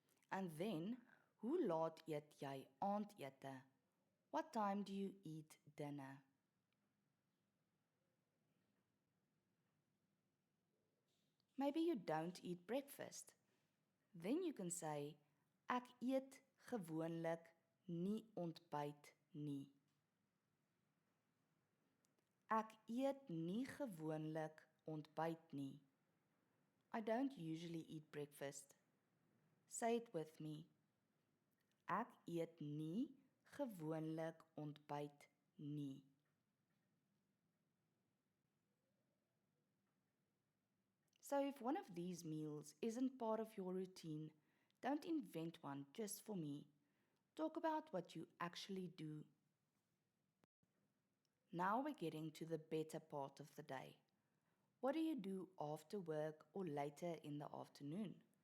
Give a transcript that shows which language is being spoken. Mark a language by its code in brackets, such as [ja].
[en] And then, [af] hoe laat eet jy aandete? [en] What time do you eat dinner? Maybe you don't eat breakfast. Then you can say, [af] ek eet gewoonlik nie ontbyt nie. Ek eet nie gewoonlik ontbyt nie. [en] I don't usually eat breakfast. Say it with me. [af] Ek eet nie gewoonlik ontbyt nie. [en] So if one of these meals isn't part of your routine, don't invent one just for me. Talk about what you actually do. Now we're getting to the better part of the day. What do you do after work or later in the afternoon?